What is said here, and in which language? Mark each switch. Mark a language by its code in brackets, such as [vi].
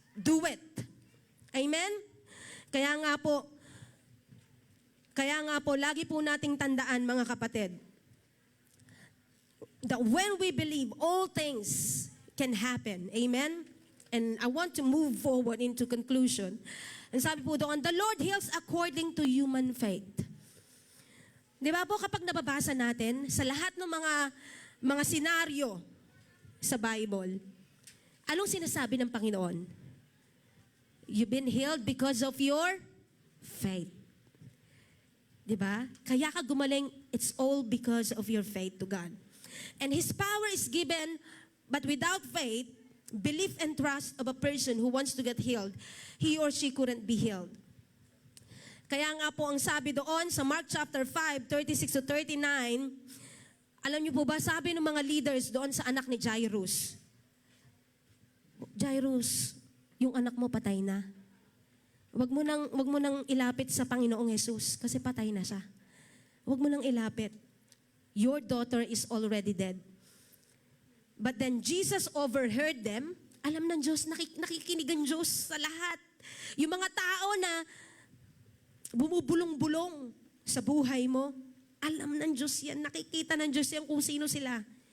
[en] Do it. Amen? Kaya nga po, lagi po nating tandaan, mga kapatid, that when we believe, all things can happen. Amen? And I want to move forward into conclusion. And sabi po doon, the Lord heals according to human faith. [tl] Di ba po, kapag nababasa natin, sa lahat ng mga senaryo sa Bible, anong sinasabi ng Panginoon? [en] You've been healed because of your faith. Diba? Kaya ka gumaling, it's all because of your faith to God. And His power is given, but without faith, belief and trust of a person who wants to get healed, he or she couldn't be healed. [tl] Kaya nga po ang sabi doon sa Mark chapter 5, 36 to 39, alam niyo po ba, sabi ng mga leaders doon sa anak ni Jairus, Jairus, yung anak mo patay na. Wag mo nang ilapit sa Panginoong Jesus kasi patay na siya. Wag mo nang ilapit. [en] Your daughter is already dead. But then Jesus overheard them. [tl] Alam ng Diyos, nakikinig ang Diyos sa lahat. Yung mga tao na bumubulong-bulong sa buhay mo, alam ng Diyos yan, nakikita ng Diyos yan kung sino sila.